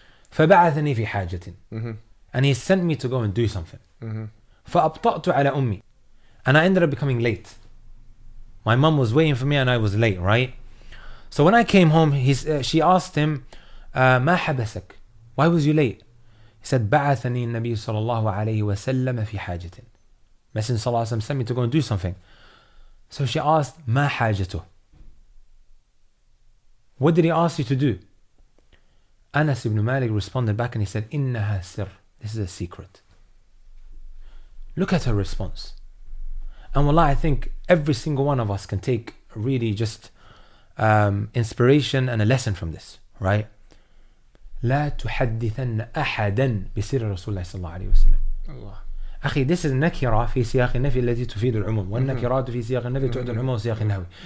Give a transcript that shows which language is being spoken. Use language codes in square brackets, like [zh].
[ar] فبعثني في حاجة. [en] And he sent me to go and do something. [ar] فأبطأت على أمي. [en] And I ended up becoming late. My mom was waiting for me and I was late, right? So when I came home, she asked him, [ar] ما حبسك? [en] Why was you late? He said, [ar] بعثني النبي صلى الله عليه وسلم في حاجة. [en] Messenger صلى الله عليه وسلم sent me to go and do something. So she asked, [ar] ما حاجته? [en] What did he ask you to do? Anas ibn Malik responded back and he said, [ar] إنها سر. [en] This is a secret. Look at her response. And wallah, I think every single one of us can take really just inspiration and a lesson from this, right? [ar] لا تحدثن أحدا بسر رسول الله صلى الله عليه وسلم. Allah. أخي, [en] this is [ar] نكرة في سياق النفي التي تفيد العموم والنكرات في سياق النفي تؤدي العموم وسياق النهوي.